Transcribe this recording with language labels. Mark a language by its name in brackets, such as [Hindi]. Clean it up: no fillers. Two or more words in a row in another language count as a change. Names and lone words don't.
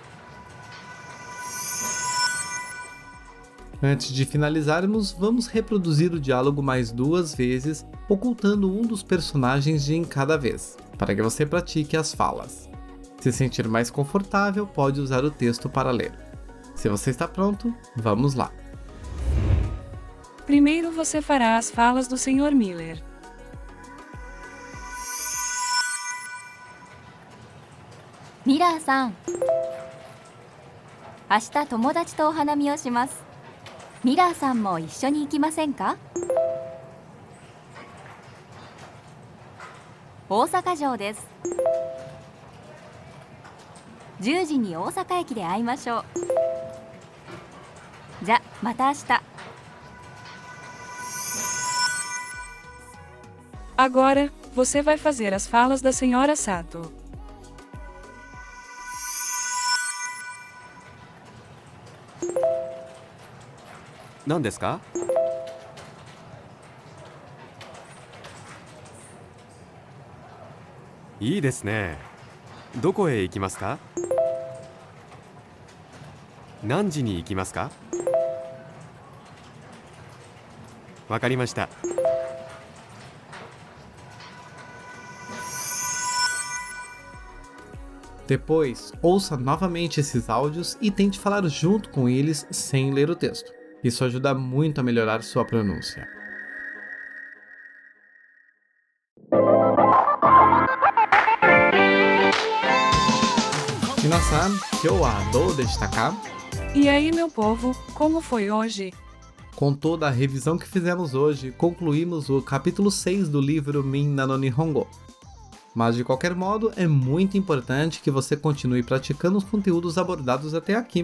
[Portuguese] Antes de finalizarmos, vamos reproduzir o diálogo mais 2 vezes, ocultando um dos personagens de em cada vez, para que você pratique as falas. Se sentir mais confortável, pode usar o texto para ler. Se você está pronto, vamos lá. Primeiro você fará as falas do Sr. Miller. [Japanese] ミラーさん、明日友達とお花見をします。ミラーさんも一緒に行きませんか？大阪城です。10時に大阪駅で会いましょう。じゃ、 また明日。 [Portuguese] Agora, você vai fazer as falas da Sra. Sato. [Japanese] 何ですか？いいですね。どこへ行きますか？何時に行きますか？わかりました。 [Portuguese] Depois, ouça novamente esses áudios e tente falar junto com eles sem ler o texto. Isso ajuda muito a melhorar sua pronúncia. [Japanese] 皆さん、今日はどうでしたか? [Portuguese] E aí, meu povo, como foi hoje? Com toda a revisão que fizemos hoje, concluímos o capítulo 6 do livro Minna no Nihongo. Mas de qualquer modo, é muito importante que você continue praticando os conteúdos abordados até aqui.